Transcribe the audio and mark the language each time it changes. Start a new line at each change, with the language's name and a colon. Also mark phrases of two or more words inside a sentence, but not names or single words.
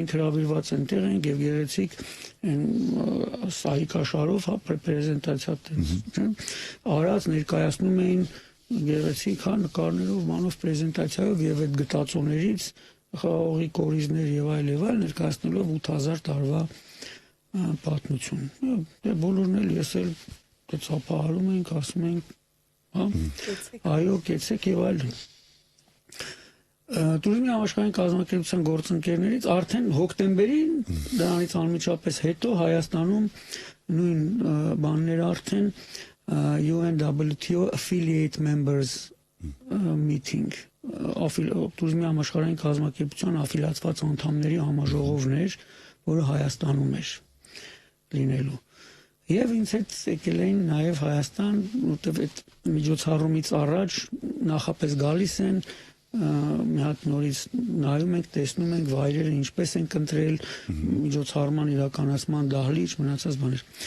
Armenian: ենք հրավիրված այնտեղ ենք եւ գեղեցիկ սահիկաշարով, հա, պրեզենտացիա տենց, արած ներկայացնում էին գեղեցիկ, հա, նկարներով, մանով պրեզենտացիայով եւ այդ գտածոներից խաղողի կորիզներ եւ այլ ներկայացնելով 8000 տարվա պատմություն։ Դե բոլորն էլ ես էլ ծափահարում ենք, ասում ենք, հա, այո, կեցեք եւ այլն։ Туриզմի համաշխարհային կազմակերպության գործընկերներից արդեն հոկտեմբերին դրանից անմիջապես հետո Հայաստանում նույն բանները արդեն UNWTO
English: affiliate members meeting
Armenian: туриզմի համաշխարհային կազմակերպության աֆիլիացված անդամների համաժողովն էր, որը Հայաստանում էր լինելու։ Եվ ինձ հետ եկել էին նաև Հայաստան, որտեղ այդ միջոցառումից առաջ նախապես գալիս են, մի հատ նորից նայում ենք, տեսնում ենք վայրերը ինչպես են ընտրել, միջոցառման իրականացման դահլիճ, մնացած բաներ։